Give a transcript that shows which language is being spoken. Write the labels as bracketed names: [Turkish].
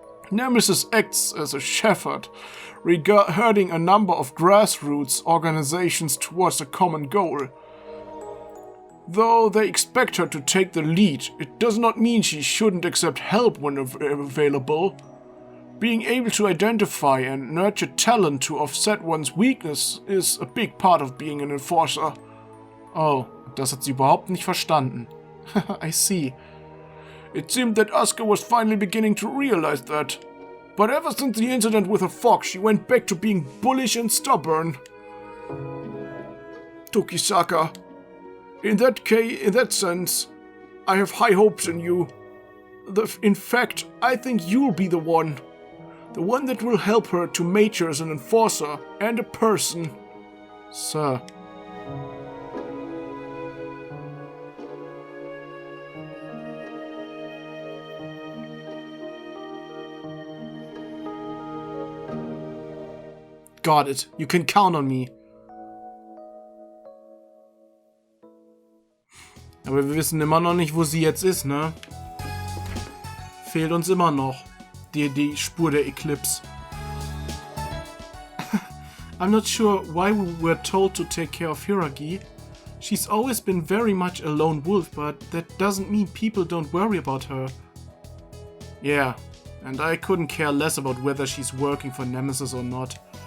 [English] Nemesis acts as a shepherd, herding a number of grassroots organizations towards a common goal. Though they expect her to take the lead, it does not mean she shouldn't accept help when available. Being able to identify and nurture talent to offset one's weakness is a big part of being an enforcer. [German] Oh, das hat sie überhaupt nicht verstanden. [English] I see. It seemed that Asuka was finally beginning to realize that. But ever since the incident with her fox, she went back to being bullish and stubborn. Tokisaka. In that sense, I have high hopes in you. In fact, I think you'll be the one that will help her to mature as an enforcer and a person. Sir. Got it. You can count on me. [German] Aber wir wissen immer noch nicht, wo sie jetzt ist, ne? Fehlt uns immer noch die Spur der Eclipse. [English] I'm not sure why we were told to take care of Hiragi. She's always been very much a lone wolf, but that doesn't mean people don't worry about her. Yeah, and I couldn't care less about whether she's working for Nemesis or not.